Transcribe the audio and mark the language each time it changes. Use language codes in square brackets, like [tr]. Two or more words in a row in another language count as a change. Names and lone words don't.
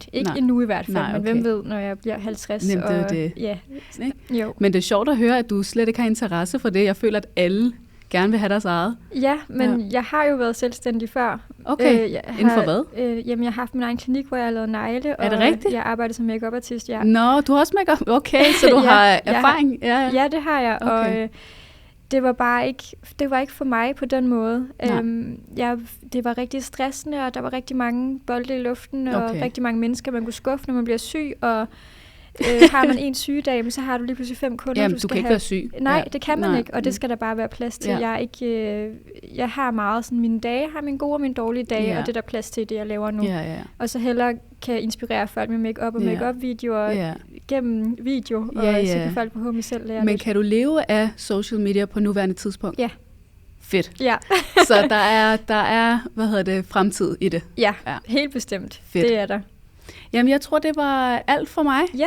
[da] Ikke endnu i hvert fald, men hvem ved, når jeg bliver 50. Nemt, og, det. Ja. Jo. Men det er sjovt at høre, at du slet ikke har interesse for det. Jeg føler, at alle gerne vil have deres eget. Ja, men jeg har jo været selvstændig før. Okay, inden for hvad? Jamen, jeg har haft min egen klinik, hvor jeg har lavet negle. Er det rigtigt? Jeg arbejder som make-up-artist, ja. Nå, du har også make-up? Okay, så du har erfaring? Ja, det har jeg, og det var bare ikke for mig på den måde. Det var rigtig stressende, og der var rigtig mange bolde i luften, og rigtig mange mennesker, man kunne skuffe, når man bliver syg, og har man en sygedag, så har du lige pludselig 5 kunder, jamen, du kan ikke være syg. Nej, det kan man ikke, og det skal der bare være plads til. Jeg har meget sådan, mine dage har mine gode og mine dårlige dage, og det er der plads til det, jeg laver nu. Og så hellere kan inspirere folk med make-up og make-up-videoer gennem video, og så kan folk forhåbentlig selv lære Men kan du leve af [en] social media [da] på nuværende tidspunkt? Ja. Fedt. Ja. Så der er fremtid i det? Ja, helt bestemt. Fedt. Det er der. Jamen, jeg tror, det var alt for mig.